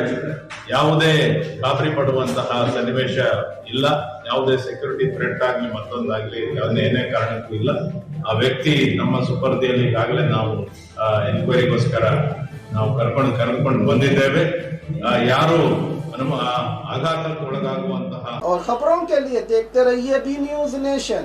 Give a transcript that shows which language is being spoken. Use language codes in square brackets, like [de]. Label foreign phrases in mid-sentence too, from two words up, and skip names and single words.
[kn] ಯಾವುದೇ ಗಾಬರಿ ಪಡುವಂತಹ ಸನ್ನಿವೇಶ ಇಲ್ಲ, ಯಾವುದೇ [en] security threat [kn] ಆಗ್ಲಿ ಮತ್ತೊಂದಾಗ್ಲಿ ಏನೇ ಕಾರಣಕ್ಕೂ ಇಲ್ಲ। ಆ ವ್ಯಕ್ತಿ ನಮ್ಮ ಸುಪರ್ದಿಯಲ್ಲಿ ಈಗಾಗಲೇ ನಾವು ಎನ್ಕ್ವೈರಿಗೋಸ್ಕರ ನಾವು ಕರೆದುಕೊಂಡು ಬಂದಿದ್ದೇವೆ। ಯಾರು ಆಘಾತಕ್ಕೆ ಒಳಗಾಗುವಂತಹ [hi] और खबरों के लिए देखते रहिए बी न्यूज नेशन।